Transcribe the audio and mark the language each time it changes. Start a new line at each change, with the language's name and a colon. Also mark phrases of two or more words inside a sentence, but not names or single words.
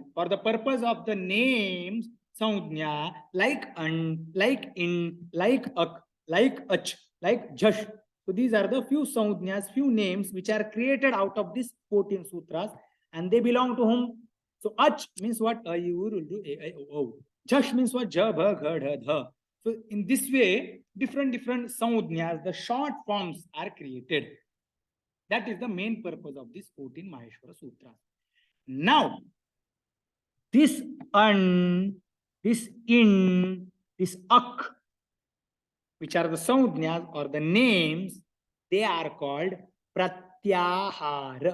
English: For the purpose of the names Saudnya, like an, like in, like ak, like ach, like jash. So these are the few Saudnyas, few names which are created out of these 14 sutras, and they belong to whom? So ach means what? A,
Sanskrit: u, ru, lu, e, I, o.
English: Jash means what?
Sanskrit: Ja, bha, gha, dha, dha.
English: So in this way, different saudnyas, the short forms are created. That is the main purpose of this 14 Maheshwara Sutras. Now, this an, this in, this ak, which are the saudnyas or the names, they are called pratyahara.